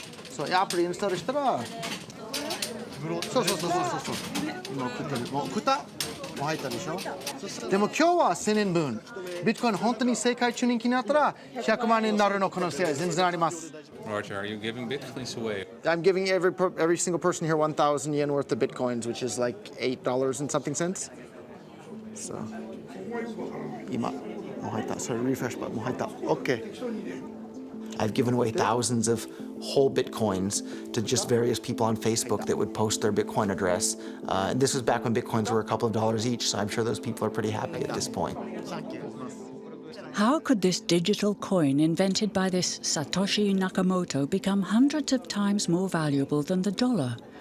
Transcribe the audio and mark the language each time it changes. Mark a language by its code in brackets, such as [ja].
[ja] そう、アプリインストールしたら。そう今送ってる。もう送った？もう入ったでしょ？でも今日は1000円分。ビットコイン本当に世界中人気になったら100万円になるの可能性は全然あります。 [en] Roger, are you giving bitcoins away? I'm giving every single person here 1,000 yen worth of bitcoins, which is like $8 and something cents. [ja] So, 今もう入った。それリフレッシュもう入った。 [en] OK. I've given away thousands of whole bitcoins to just various people on Facebook that would post their Bitcoin address. And this was back when bitcoins were a couple of dollars each, so I'm sure those people are pretty happy at this point. How could this digital coin invented by this Satoshi Nakamoto become hundreds of times more valuable than the dollar?